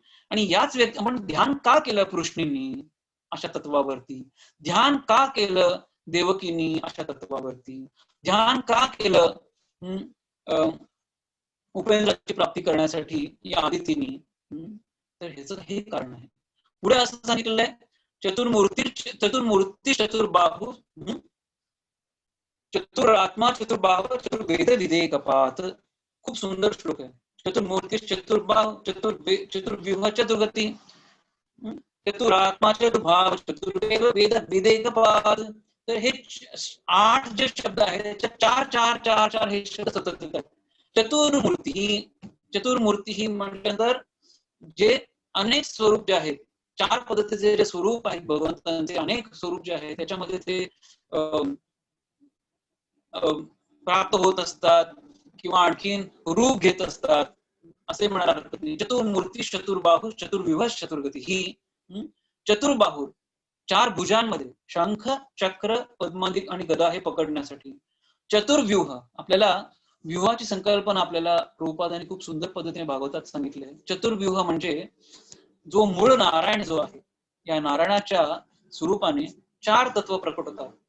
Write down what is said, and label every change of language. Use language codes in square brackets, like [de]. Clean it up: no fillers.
[mr] आणि याच व्यक्ती आपण ध्यान का केलं कृष्णींनी अशा तत्वावरती, ध्यान का केलं देवकींनी अशा तत्वावरती, ध्यान का केलं उपेंद्राची प्राप्ती करण्यासाठी या आदितींनी, तर ह्याचं हे कारण आहे. [sa] पुढे असं सांगितलेलं आहे चतुर्मूर्ती चतुर्बाहू चतुरात्मा चतुर्बाहू चतुर्वेद विधेयकपात. [mr] खूप सुंदर श्लोक आहे. [sa] चतुर्मूर्ती चतुर्बाहू चतुर्व्यूह चतुर्गती चतुरात्मा चतुर्भाव चतुर्वेद वेद विधेयकपात. [mr] तर हे 8 जे शब्द आहेत त्याच्यात 4 हे शब्द सतत येतात. चतुर्मूर्ती ही म्हटल्यानंतर जे अनेक स्वरूप जे आहेत, 4 पद्धतीचे जे स्वरूप आहेत भगवंतांचे, अनेक स्वरूप जे आहेत त्याच्यामध्ये ते प्राप्त होत असतात किंवा आणखीन रूप घेत असतात असे म्हणायला हरकत नाही. [sa] चतुर्मूर्ती चतुर्बाहू चतुर्व्यूह चतुर्गती. [mr] ही चतुर्बाहू 4 भुजांमध्ये शंख चक्र पद्मादिक आणि गदा हे पकडण्यासाठी. चतुर्व्यूह आपल्याला व्यूहाची संकल्पना आपल्याला प्रभुपादांनी खूप सुंदर पद्धतीने भागवतात सांगितले. चतुर्व्यूह म्हणजे जो मूळ नारायण जो आहे, या नारायणाच्या स्वरूपाने 4 तत्व प्रकट होतात.